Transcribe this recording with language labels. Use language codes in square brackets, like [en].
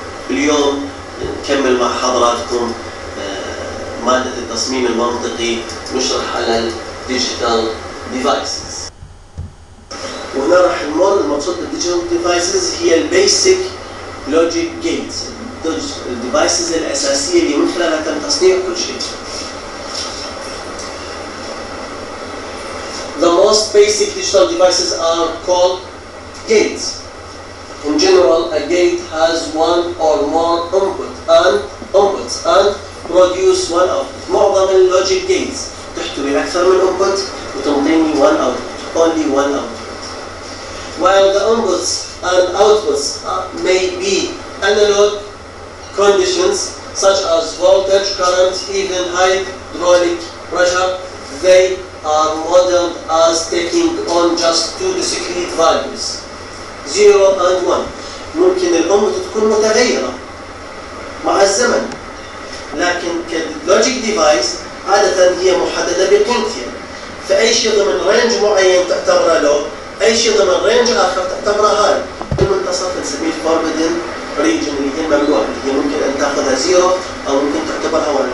[ar] اليوم نكمل مع حضراتكم مادة التصميم المنطقي، نشرح على الديجيتال ديفايسز. وهنا راح نمر. المقصود بالديجيتال ديفايسز هي البيسك لوجيك جيتس، الديفايسز الأساسية اللي من خلالها تم تصنيع كل شيء. [en] The most basic digital devices are called gates. In general, a gate has one or more inputs and produce one output. [ar] معظم اللوجيك جيتس تحتوي أكثر من input وتنطيني [en] one output, only one output. While the inputs and outputs may be analog conditions such as voltage, current, even hydraulic pressure, they are modeled as taking on just two discrete values, 0 and 1. [ar] ممكن الانبوت تكون متغيرة مع الزمن، لكن كلوجيك ديفايس عادة هي محددة بقيمتين. فأي شيء ضمن رينج معين تعتبره لو، أي شيء ضمن رينج آخر تعتبره هاي. بالمنتصف نسميه forbidden region اللي هي الممنوع، اللي هي ممكن أن تأخذها 0 أو ممكن تعتبرها 1.